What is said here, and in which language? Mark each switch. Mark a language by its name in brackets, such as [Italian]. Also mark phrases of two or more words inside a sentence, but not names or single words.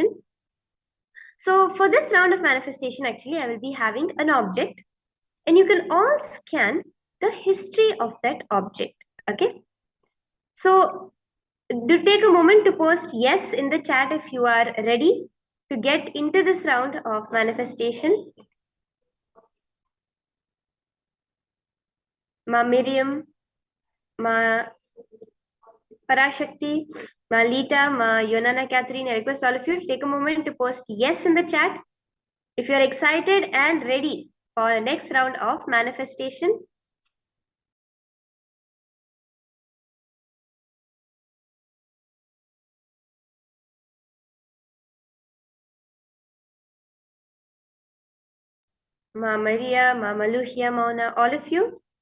[English] So for this round of manifestation, actually, I will be having an object and you can all scan the history of that object. Okay. So do take a moment to post yes in the chat if you are ready to get into this round of manifestation. Ma Miriam, Ma Parashakti, Ma Lita, Ma Yonana Catherine, I request all of you to take a moment to post yes in the chat if you're excited and ready for the next round of manifestation. Ma Maria, Ma Maluhia, Mauna, all of you.